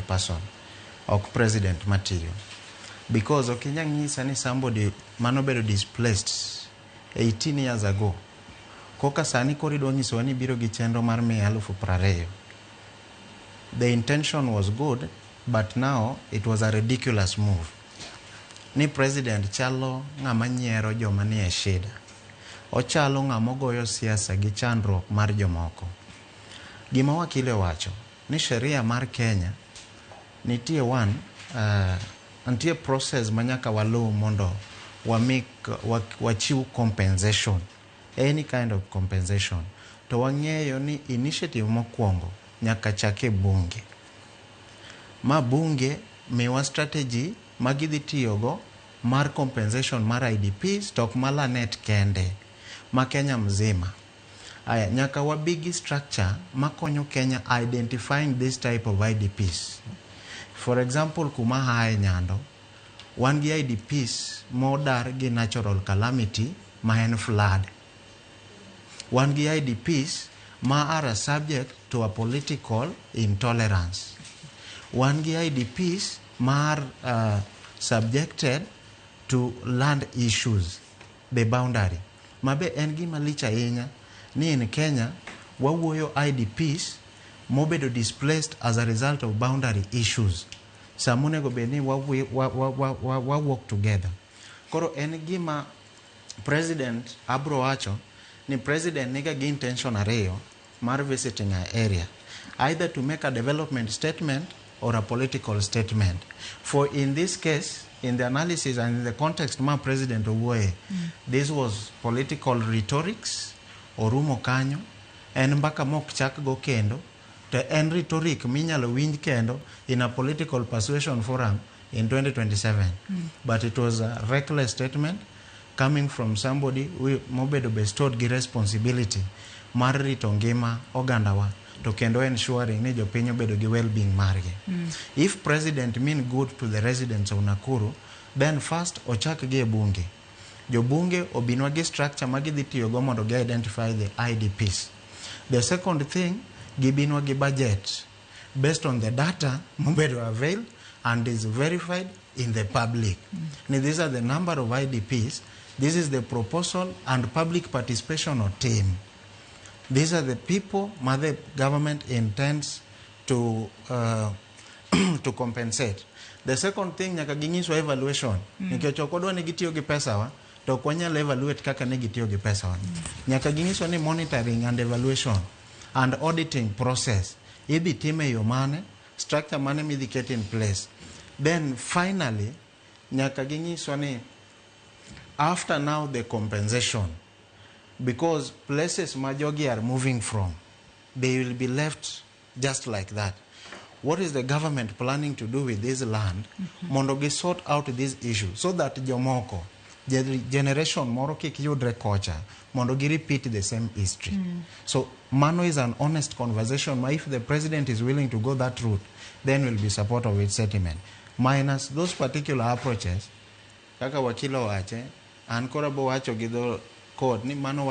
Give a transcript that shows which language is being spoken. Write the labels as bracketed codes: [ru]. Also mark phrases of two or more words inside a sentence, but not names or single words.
[en] person, [luo] ok president matiyo. Because okinya ng'isa ni somebody manobedo [en] displaced 18 years ago, [luo] koka sani koridwa ng'isowa ni biro gi chenro mar 20,000. [en] The intention was good, but now it was a ridiculous move. [luo] Ni president chalo ng'ama nyiero joma nie shida. Ochalo ng'ama goyo siasa gi chandruok mar jomoko. Gima wakile wacho ni sheria mar Kenya nitie nitie process manyaka waluw mondo wachiw compensation, [en] any kind of compensation. [luo] To wang'eyo ni initiative mokwongo nyaka chake bunge. Ma bunge miwa strategy magidhi tiyogo mar compensation mar IDPs tok malanet kende ma Kenya mzima. Aya, nyaka wabigi structure makonyo Kenya [en] identifying this type of IDPs. For example, [luo] kuma hae Nyando, wan gi IDPs modar gi [en] natural calamity [luo] ma en flood. Wan gi IDPs ma [en] are subject to a political intolerance. [luo] Wan gi IDPs ma [en] are subjected to land issues, the boundary. [luo] Mabe en gima lich ahinya ni in Kenya wawuoyo IDPs mobedo [en] displaced as a result of boundary issues. [luo] Samunego beni wa [en] work together. [luo] Koro en gima president abro wacho ni president niga gi intention ariyo mar [en] visiting an area, either to make a development statement or a political statement. For in this case, in the analysis and in the context [luo] ma president owuoye, [en] this was political rhetorics [luo] orumo kanyo, en mbaka mok chak go kendo, to en rhetoric minyalo winj kendo [en] in a political persuasion forum in 2027. But it was a reckless statement coming from somebody who mobedo bestowed [luo] gi responsibility mar rito ngima ogandawa to kendo [en] ensuring [luo] ni jopiny obedo gi well-being margi. [en] If president mean good to the residents of Nakuru, then first [luo] ochak gi e bunge. Jo bunge obinwa gi structure magidhi tiyogo mondo gi [en] identify the IDPs. [luo] The second thing, gibinwa gi [en] budget based on the data mobedo availed and is verified in the public. These are the number of IDPs. This is the proposal and public participation or team. These are the people the government intends to to compensate. The second thing, [luo] nyaka ginyiso evaluation. Nikech okodwa ni gitiyo gi pesa wa, to kwanyalo evaluate kaka ne gitiyo gi pesa wa. Nyaka ginyiso ni [en] monitoring and evaluation and auditing process [luo] idhi time yo mane, structure mane midhi [en] get in place. Then finally, [luo] nyaka ginyiso ni [en] after now the compensation, because places majogi are moving from, they will be left just like that. What is the government planning to do with this land? [luo] Mondo gi [en] sort out this issue so that [luo] jomoko, generation moro kik yudre kocha, mondo gi [en] repeat the same history. So mano is an honest conversation. If the president is willing to go that route, then we'll be supportive of its settlement. Minus those particular approaches, [luo] kaka wakilo wache, an kora bo wacho gi dho court ni mano